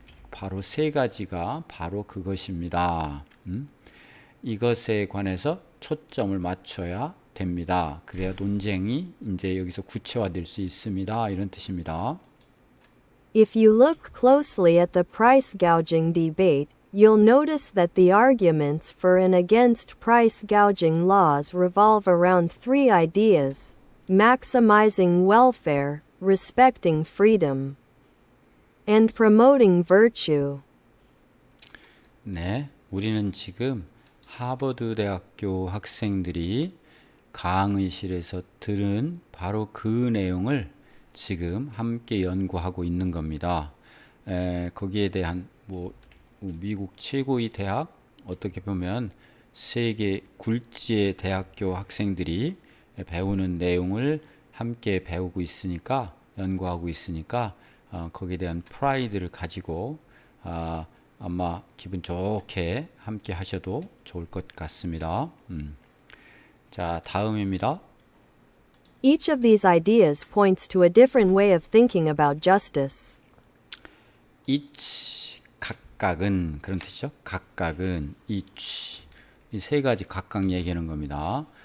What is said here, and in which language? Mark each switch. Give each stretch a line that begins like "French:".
Korean: 바로 세 가지가 바로 그것입니다. 이것에 관해서 초점을 맞춰야 됩니다. 그래야 논쟁이 이제 여기서 구체화될 수 있습니다. 이런 뜻입니다.
English: If you look closely at the price gouging debate, you'll notice that the arguments for and against price gouging laws revolve around three ideas: maximizing welfare, respecting freedom, and promoting virtue.
Korean: 네, 우리는 지금 하버드 대학교 학생들이 강의실에서 들은 바로 그 내용을 지금 함께 연구하고 있는 겁니다. 거기에 대한 미국 최고의 대학, 어떻게 보면 세계 굴지의 대학교 학생들이 배우는 내용을 함께 배우고 있으니까, 연구하고 있으니까 거기에 대한 프라이드를 가지고 아마 기분 좋게 함께 하셔도 좋을 것 같습니다. 자, 다음입니다.
English: Each of these ideas points to a different way of thinking about justice.
Korean: each, 각각은, 그런 뜻이죠. 각각은 each, 이 세 가지 각각 얘기하는 겁니다.